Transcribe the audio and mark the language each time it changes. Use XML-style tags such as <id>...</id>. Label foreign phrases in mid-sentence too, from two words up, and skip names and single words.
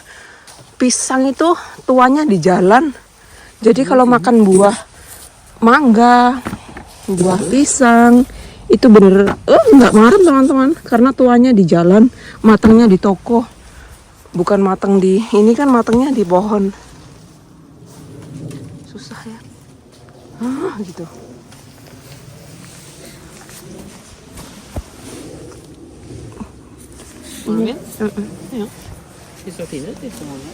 <id>Pisang itu tuanya di jalan. Jadi kalau makan buah mangga, buah pisang itu bener nggak marem teman-teman, karena tuanya di jalan, matangnya di toko, bukan matang di ini, kan matangnya di pohon. Susah ya, gitu.</id> <no>Marvin? Ja. Det står fint ut litt sånn.</no>